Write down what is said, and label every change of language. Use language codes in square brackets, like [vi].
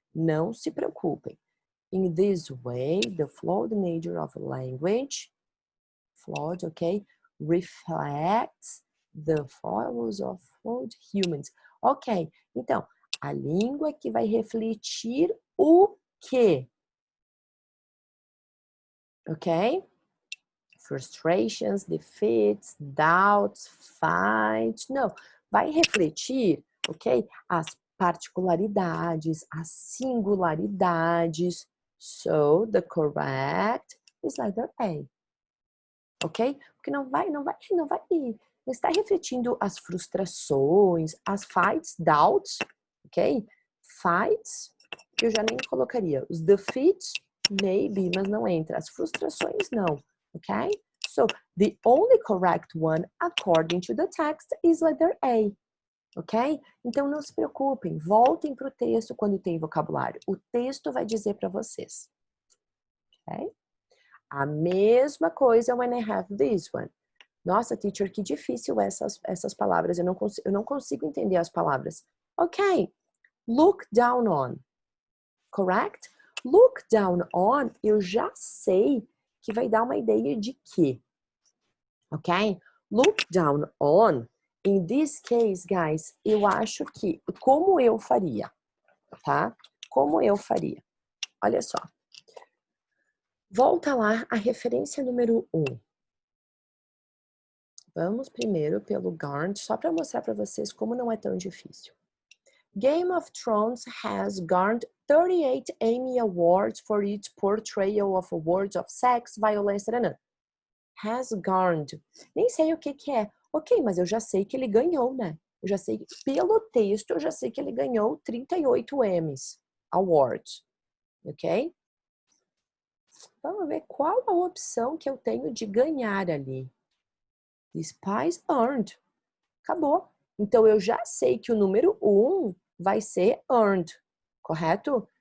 [pt] Não se preocupem. [en] In this way, the flawed nature of language, flawed, okay, reflects the foibles of flawed humans. [pt] Ok, então, a língua que vai refletir o quê? Ok? [en] Frustrations, defeats, doubts, fights. [pt] Não, vai refletir, ok? As particularidades, as singularidades. [en] So, the correct is letter A. Ok? [pt] Porque não vai está refletindo as frustrações, as [en] fights, doubts, [pt] ok? Fights, eu já nem colocaria. Os defeats, maybe, mas não entra. As frustrações, não, ok? [en] So, the only correct one, according to the text, is letter A, ok? [pt] Então, não se preocupem, voltem para o texto quando tem vocabulário. O texto vai dizer para vocês, ok? A mesma coisa [en] when I have this one. [pt] Nossa, teacher, que difícil essas palavras. Eu não consigo entender as palavras. Ok, [en] look down on. Correct? Look down on, [pt] eu já sei que vai dar uma ideia de quê. Ok? [en] Look down on, in this case, [pt] guys, eu acho que, como eu faria, tá? Como eu faria. Olha só. Volta lá a referência número 1. Vamos primeiro pelo Garnt, só para mostrar para vocês como não é tão difícil. [en] Game of Thrones has garnered 38 Emmy Awards for its portrayal of words of sex, violence, has garnered. [pt] Nem sei o que é. Ok, mas eu já sei que ele ganhou, né? Eu já sei, pelo texto, eu já sei que ele ganhou 38 Emmys Awards. Ok? Vamos ver qual a opção que eu tenho de ganhar ali. [en] This prize earned. [pt] Acabou. Então, eu já sei que o número 1 vai ser earned, correto?